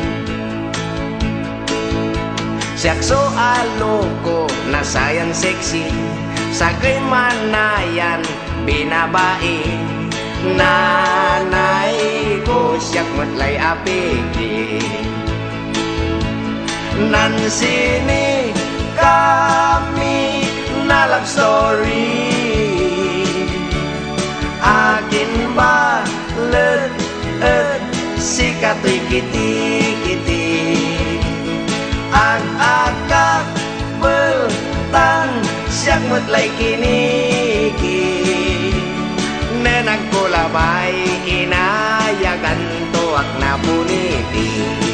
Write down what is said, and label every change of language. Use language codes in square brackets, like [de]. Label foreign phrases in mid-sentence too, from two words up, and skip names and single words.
[pag] Siyak so aloko na sayan sexy. Sagay manayan binabai. Nanay ko siyak matlay apigi. Nansini kami na [en] love story. [pag] Akin ba sikat ay kiti-kiti. Ag-agak peltang siyak matlay kiniki. Nenagkulabay inayagan tuwak na puniti.